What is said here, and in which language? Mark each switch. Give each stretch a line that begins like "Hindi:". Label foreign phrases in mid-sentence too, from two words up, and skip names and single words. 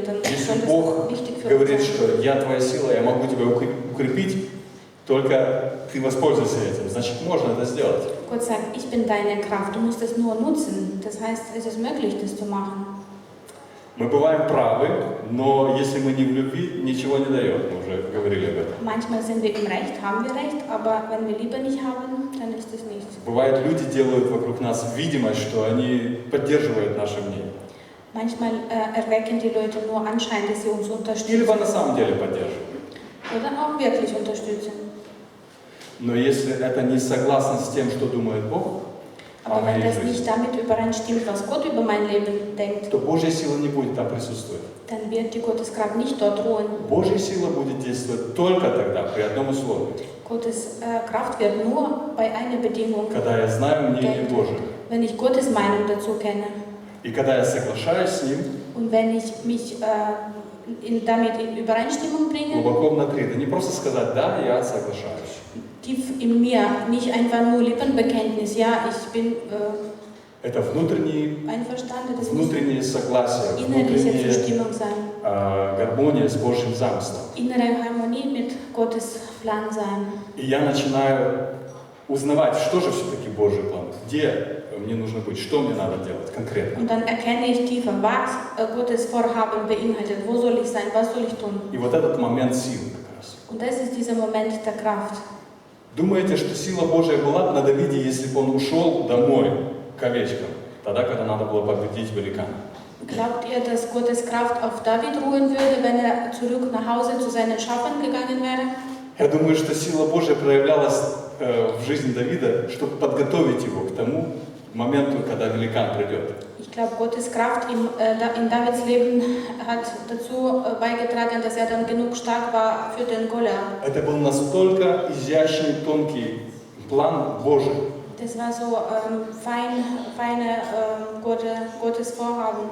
German: Dann
Russian: Если
German: soll
Russian: Бог
German: das wichtig für uns
Russian: говорит,
German: sein.
Russian: что я твоя сила, я могу тебя укрепить, только ты воспользуйся этим, значит, можно это сделать.
German: Gott sagt, ich bin deine Kraft, du musst es nur nutzen. Das heißt, es ist möglich, das zu machen.
Russian: Мы бываем правы, но если мы не в любви, ничего не дает, мы уже говорили об этом.
German: Manchmal sind wir im Recht, haben wir Recht, aber wenn wir Liebe nicht haben, dann ist es nichts.
Russian: Бывает, люди делают вокруг нас видимость, что они поддерживают наше мнение.
German: Manchmal erwecken die Leute nur Anschein, dass sie uns
Russian: И
German: unterstützen
Russian: либо на самом деле поддерживают.
German: oder auch wirklich unterstützen.
Russian: Но если это не согласно с тем, что думает Бог о
German: Aber wenn
Russian: моей
German: das nicht
Russian: жизни,
German: damit übereinstimmt, was Gott über mein Leben denkt,
Russian: то Божья сила не будет там присутствовать.
German: dann wird die Gotteskraft nicht dort ruhen.
Russian: Божья сила будет действовать только тогда, при одном условии,
German: Gottes Kraft wird nur bei einer Bedingung,
Russian: когда я знаю мнение Божие.
German: wenn ich Gottes Meinung dazu kenne
Russian: И когда я соглашаюсь с Ним
German: und wenn ich mich damit in Übereinstimmung bringe,
Russian: глубоко внутри. Это не просто сказать «да, я соглашаюсь».
German: tief in mir, nicht einfach nur Lippenbekenntnis, ja, ich bin
Russian: Это
German: einverstanden,
Russian: внутреннее согласие,
German: innerliche
Russian: внутренняя
German: Zustimmung sein,
Russian: гармония с Божьим замыслом.
German: innere Harmonie mit Gottes Plan sein.
Russian: И я начинаю узнавать, что же все-таки Божий план, где мне нужно быть, что мне надо делать конкретно.
German: Und dann erkenne ich tiefer, was Gottes Vorhaben beinhaltet, wo soll ich sein, was soll ich tun.
Russian: И вот этот момент силы как раз.
German: Und das ist dieser Moment der Kraft.
Russian: Думаете, что сила Божия была на Давиде, если бы он ушел домой к овечкам, тогда, когда надо было победить великана?
German: Glaubt ihr, dass Gottes Kraft auf David ruhen würde, wenn er zurück nach Hause zu seinen Schafen gegangen wäre?
Russian: Я думаю, что сила Божия проявлялась в жизни Давида, чтобы подготовить его к тому моменту, когда великан придет.
German: Ich glaube, Gottes Kraft in Davids Leben hat dazu beigetragen, dass er dann genug stark war für den Goliath.
Russian: Это был настолько изящный, тонкий план Божий.
German: Das war so feine Gottes Vorhaben.